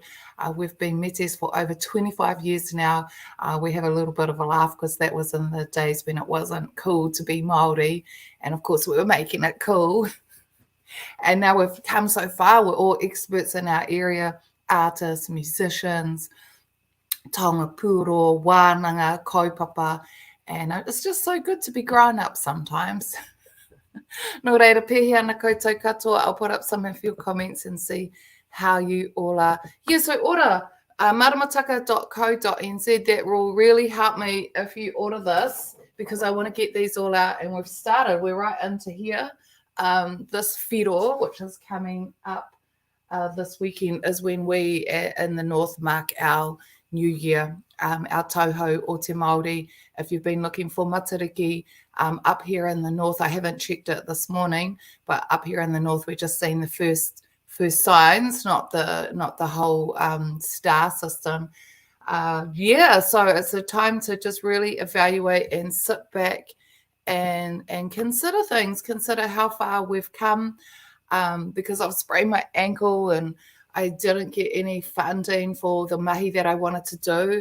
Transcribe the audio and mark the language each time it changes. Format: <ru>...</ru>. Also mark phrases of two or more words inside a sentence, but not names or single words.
<en>We've been metis for over 25 years now. We have a little bit of a laugh because that was in the days when it wasn't cool to be Maori, and of course we were making it cool. And now we've come so far, we're all experts in our area, artists, musicians,</en> <mi>taonga pūro, wānanga, kaupapa,</mi> <en>and it's just so good to be grown up sometimes.</en> <mi>No reira, pēhea ana koutou katoa.</mi> <en>I'll put up some of your comments and see how you all are. Yeah, so order maramataka.co.nz. That will really help me if you order this, because I want to get these all out, and we've started. We're right into here. This whiro, which is coming up this weekend, is when we in the north mark our new year, our</en> <mi>tauhou o te Māori.</mi> <en>If you've been looking for matariki up here in the north, I haven't checked it this morning, but up here in the north we're just seeing the first signs, not the whole star system. So it's a time to just really evaluate and sit back and consider things, consider how far we've come, because I've sprained my ankle and I didn't get any funding for the mahi that I wanted to do.</en>